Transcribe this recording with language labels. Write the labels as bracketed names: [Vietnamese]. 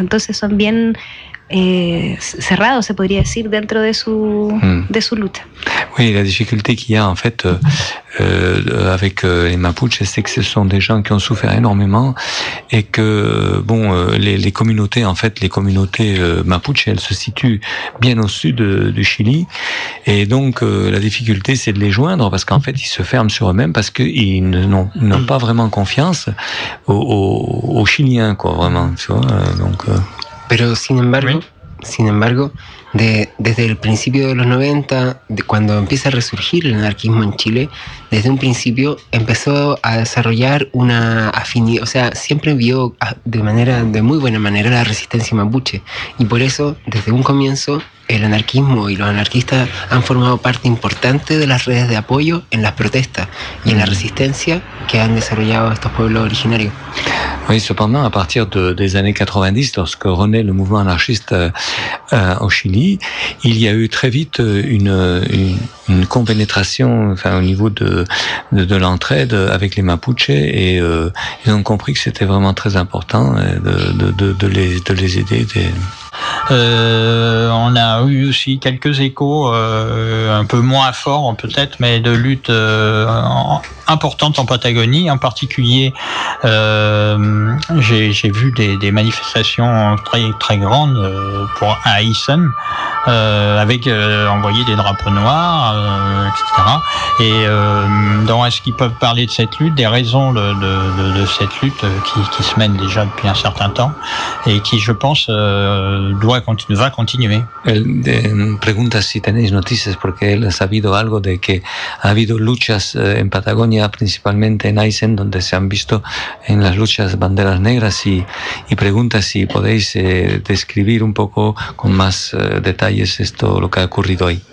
[Spanish] Entonces son bien cerrados, se podría decir, dentro de su lucha. [French] Oui, la difficulté qu'il y a en fait avec les Mapuches, c'est que ce sont des gens qui ont souffert énormément et que bon, les communautés, en fait, les communautés Mapuches, elles se situent bien au sud du Chili, et donc la difficulté, c'est de les joindre parce qu'en fait, ils se ferment sur eux-mêmes parce qu'ils n'ont pas vraiment confiance aux Chiliens, quoi, vraiment, tu vois. Donc. [Spanish] Pero sin embargo. Sin embargo, desde el principio de los 90, cuando empieza a resurgir el anarquismo en Chile, desde un principio empezó a desarrollar una afinidad, o sea, siempre vio de muy buena manera la resistencia mapuche. Y por eso, desde un comienzo, el anarquismo y los anarquistas han formado parte importante de las redes de apoyo en las protestas y en la resistencia que han desarrollado estos pueblos originarios. [French] Oui, cependant, à partir des années 90, lorsque renaît le mouvement anarchiste au Chili, il y a eu très vite une compénétration, enfin, au niveau de l'entraide avec les Mapuches, et ils ont compris que c'était vraiment très important de les aider. On a eu aussi quelques échos, un peu moins forts peut-être, mais de luttes importantes en Patagonie. En particulier, j'ai vu des manifestations très, très grandes pour Aysén, avec envoyé des drapeaux noirs, etc. Donc, est-ce qu'ils peuvent parler de cette lutte, des raisons de cette lutte qui se mène déjà depuis un certain temps et qui, je pense, va continuer. [Spanish] Él pregunta si tenéis noticias, porque él ha sabido algo de que ha habido luchas en Patagonia, principalmente en Aysén, donde se han visto en las luchas banderas negras, y pregunta si podéis describir un poco con más detalles esto, lo que ha ocurrido ahí.